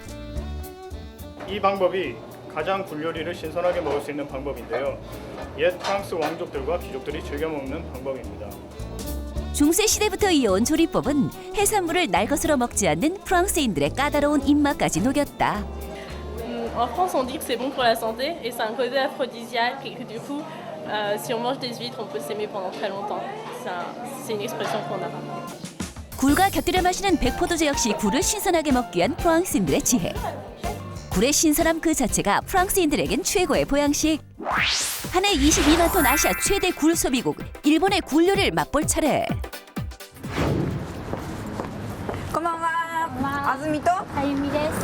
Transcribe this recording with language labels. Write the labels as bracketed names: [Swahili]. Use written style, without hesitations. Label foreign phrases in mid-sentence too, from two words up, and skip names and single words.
[Korean] 이 방법이 가장 굴 요리를 신선하게 먹을 수 있는 방법인데요. 옛 프랑스 왕족들과 귀족들이 즐겨 먹는 방법입니다. 중세 시대부터 이어온 조리법은 해산물을 날것으로 먹지 않는 프랑스인들의 까다로운 입맛까지 녹였다. [French] En France, on dit que c'est bon pour la santé et c'est un côté aphrodisiaque et que du coup, si on mange des huîtres, on peut s'aimer pendant très longtemps. C'est une expression qu'on a. [Korean] 굴과 곁들여 마시는 백포도주 역시 굴을 신선하게 먹기 위한 프랑스인들의 지혜. 굴의 신선함 그 자체가 프랑스인들에겐 최고의 보양식. 한 해 22만 톤 아시아 최대 굴 소비국 일본의 굴 요리를 맛볼 차례. [Japanese] あずみと あゆみです.